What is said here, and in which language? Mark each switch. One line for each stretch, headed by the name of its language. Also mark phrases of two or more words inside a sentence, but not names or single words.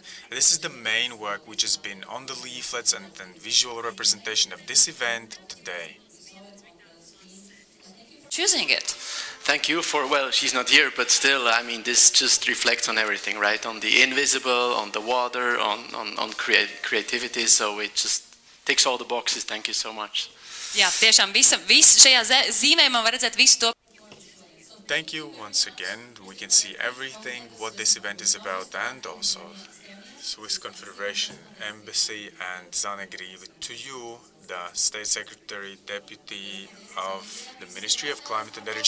English: This is the main work which has been on the leaflets and visual representation of this event today. choosing it. Thank you for, well, she's not here, but still, I mean, this just reflects on everything, right? On the invisible, on the water, on creativity, so it just ticks all the boxes. Thank you so much.
Latvian: Jā, tiešām šajā zīmējumā var redzēt visu to.
English: Thank you once again. We can see everything, what this event is about, and also Swiss Confederation Embassy and Zanegrivi to you, the State Secretary Deputy of the Ministry of Climate and Energy.